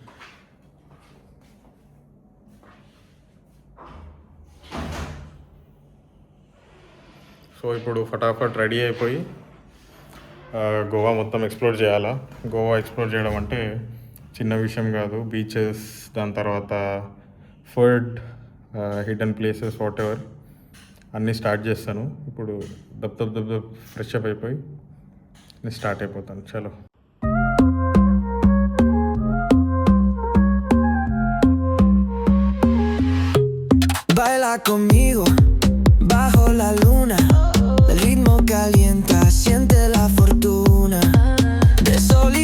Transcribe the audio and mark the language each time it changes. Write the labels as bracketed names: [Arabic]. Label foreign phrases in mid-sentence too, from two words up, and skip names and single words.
[Telugu] సో ఇప్పుడు ఫటాఫట్ రెడీ అయిపోయి గోవా మొత్తం ఎక్స్ప్లోర్ చేయాలా. గోవా ఎక్స్ప్లోర్ చేయడం అంటే చిన్న విషయం కాదు. బీచెస్, దాని తర్వాత ఫుడ్, [English] hidden places, what ever [Telugu] అన్నీ స్టార్ట్ చేస్తాను. ఇప్పుడు దబ్ [English] fresh up [Telugu] అయిపోయి నేను స్టార్ట్ అయిపోతాను. చలో. [Spanish] Baila conmigo bajo la luna. El ritmo calienta, siente la fortuna. De sol